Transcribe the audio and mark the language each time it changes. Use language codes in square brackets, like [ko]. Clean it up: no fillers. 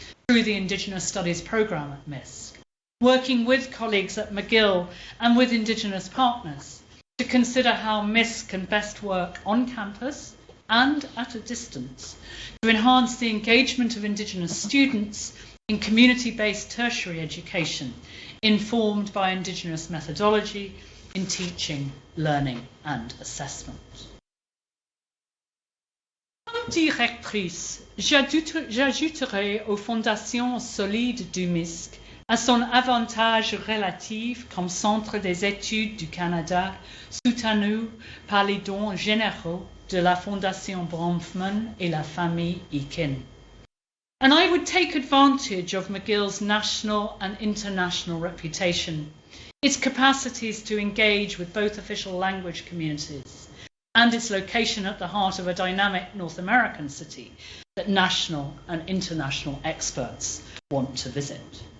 [en] through the Indigenous Studies programme at MISC, working with colleagues at McGill and with Indigenous partners to consider how MISC can best work on campus and at a distance to enhance the engagement of Indigenous students in community-based tertiary education informed by Indigenous methodology in teaching, learning and assessment. [fr] Comme directrice, j'ajouterai aux fondations solides du MISC, à son avantage relatif comme centre des études du Canada, soutenu par les dons généraux de la Fondation Bronfman et la famille Eakin. [en] And I would take advantage of McGill's national and international reputation, its capacities to engage with both official language communities, and its location at the heart of a dynamic North American city that national and international experts want to visit.